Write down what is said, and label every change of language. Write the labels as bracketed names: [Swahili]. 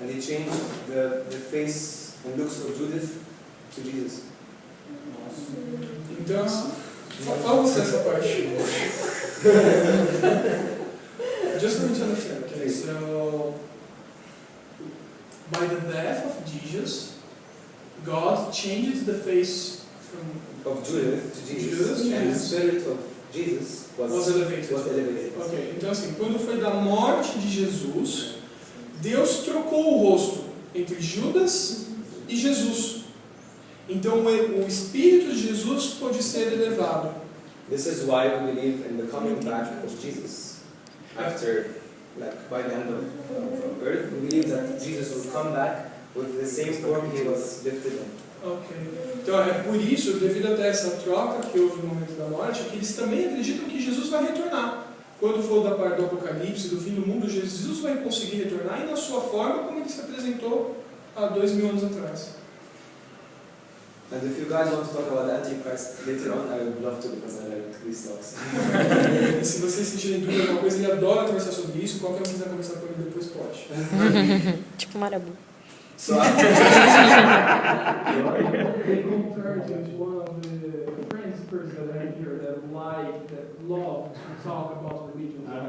[English] And he changed the face and looks of Judith to Jesus. [Portuguese] Então, fala você essa parte. [English] Just for me to understand, okay? So, by the death of Jesus, God changes the face from Of Judith to Jesus. Judas, And the yes. spirit of Jesus was elevated. was elevated. [Portuguese] Ok, então assim, quando foi da morte de Jesus, Deus trocou o rosto entre Judas e Jesus. Então o espírito de Jesus pôde ser elevado. [English] This is why we believe in the coming back of Jesus. After, like, by the end of earth, we believe that Jesus will come back with the same form he was lifted in. Ok. [Portuguese] Então é por isso, devido até essa troca que houve no momento da morte, que eles também acreditam que Jesus vai retornar. Quando for da parte do Apocalipse, do fim do mundo, Jesus vai conseguir retornar e na sua forma como ele se apresentou há 2000 anos atrás. [English] And if you guys want to talk about the Antichrist later on, I would love to, because I like these talks. [Portuguese] E se vocês sentirem dúvida de alguma coisa, ele adora conversar sobre isso. Qualquer um que quiser conversar com ele depois pode. Tipo Marabu. [English] So, They compared to one of the principles that I hear that like, that love to talk about religion.